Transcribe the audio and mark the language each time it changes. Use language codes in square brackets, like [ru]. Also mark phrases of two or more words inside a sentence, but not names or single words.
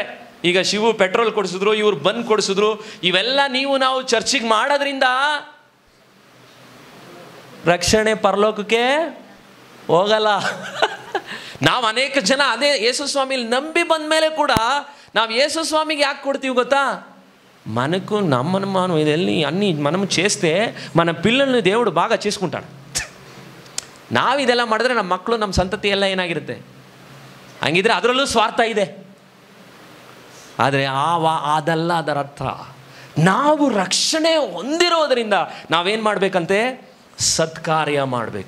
[kn] ಈಗ ಶಿವು ಪೆಟ್ರೋಲ್ ಕೊಡಿಸಿದ್ರು, ಇವ್ರು ಬಂದ್ ಕೊಡಿಸಿದ್ರು, ಇವೆಲ್ಲ ನಾವು ಚರ್ಚಿಗೆ ಮಾಡೋದ್ರಿಂದ ರಕ್ಷಣೆ ಪರಲೋಕಕ್ಕೆ ಹೋಗಲ್ಲ. ನಾವು ಅನೇಕ ಜನ ಅದೇ ಯೇಸು ಸ್ವಾಮಿಲಿ ನಂಬಿ ಬಂದ ಮೇಲೆ ಕೂಡ ನಾವು ಯೇಸು ಸ್ವಾಮಿಗೆ ಯಾಕೆ ಕೊಡ್ತೀವಿ ಗೊತ್ತಾ, [te] మనకు మనం ఇదెల్ని అన్నీ మనం చేస్తే మన పిల్లల్ని దేవుడు బాగా చేసుకుంటాడు. [kn] ನಾವು ಇದೆಲ್ಲ ಮಾಡಿದ್ರೆ ನಮ್ಮ ಮಕ್ಕಳು, ನಮ್ಮ ಸಂತತಿ ಎಲ್ಲ ಏನಾಗಿರುತ್ತೆ, ಹಂಗಿದ್ರೆ ಅದರಲ್ಲೂ ಸ್ವಾರ್ಥ ಇದೆ. ಆದರೆ ಅದಲ್ಲ ಅದರ ಅರ್ಥ. ನಾವು ರಕ್ಷಣೆ ಹೊಂದಿರೋದರಿಂದ ನಾವೇನು ಮಾಡಬೇಕಂತೆ, ಸತ್ಕಾರ್ಯ ಮಾಡಬೇಕು.